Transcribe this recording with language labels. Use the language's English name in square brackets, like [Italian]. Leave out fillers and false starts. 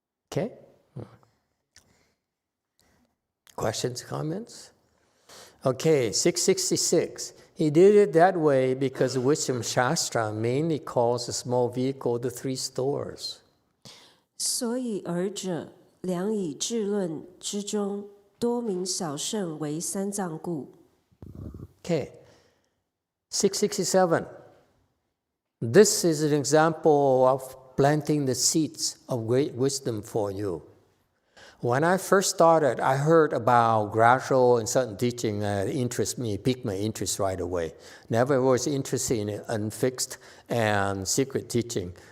[English] Okay? Questions, comments? Okay, 666. He did it that way because wisdom shastra mainly calls a small vehicle the three stores. [Chinese] 所以尔者良以智论之中多名小圣为三藏故。 [English] Okay, 667. This is an example of planting the seeds of great wisdom for you. When I first started, I heard about gradual and sudden teaching piqued my interest right away. Never was interested in unfixed and secret teaching.